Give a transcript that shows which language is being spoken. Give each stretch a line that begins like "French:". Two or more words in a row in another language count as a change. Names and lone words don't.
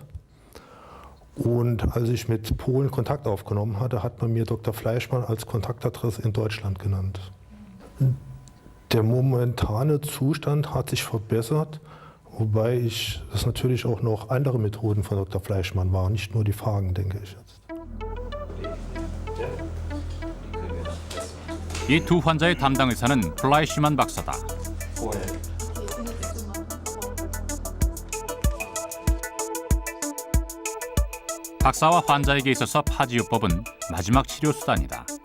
German: Und als ich mit Polen Kontakt aufgenommen hatte, hat man mir Dr. Fleischmann als Kontaktadresse in Deutschland genannt. Der momentane Zustand hat sich verbessert, wobei es natürlich auch noch andere Methoden von Dr. Fleischmann waren, nicht nur die Phagen, denke ich jetzt.
Korean: 이 두 환자의 담당 의사는 플라이시만 박사다. 박사와 환자에게 있어서 파지요법은 마지막 치료 수단이다.